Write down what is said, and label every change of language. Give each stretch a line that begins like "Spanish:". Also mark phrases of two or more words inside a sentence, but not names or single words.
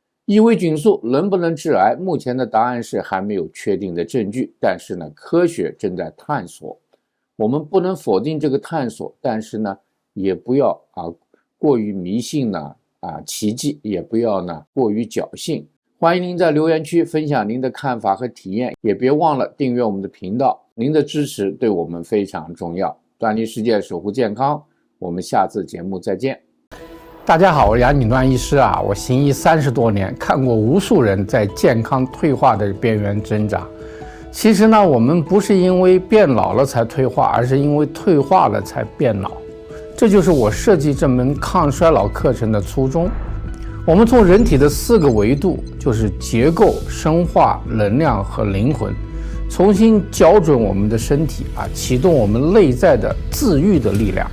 Chinese: 异位菌素能不能致癌？目前的答案是還沒有確定的證據，但是呢，科學正在探索。我們不能否定這個探索，但是呢，也不要過於迷信呢奇蹟，也不要呢過於僥倖。歡迎您在留言區分享您的看法和體驗，也別忘了訂閱我們的頻道。您的支持對我們非常重要。端倪世界，守護健康，我們下次節目再見。大家好，我是杨景端医師我行医30多年，看过无数人在健康退化的邊緣掙扎。其實呢，我們不是因為變老了才退化，而是因為退化了才變老。這就是我設計這門抗衰老課程的初衷。我們從人體的4個維度，就是結構、生化、能量和靈魂，重新校準我們的身體啟動我們內在的自癒的力量。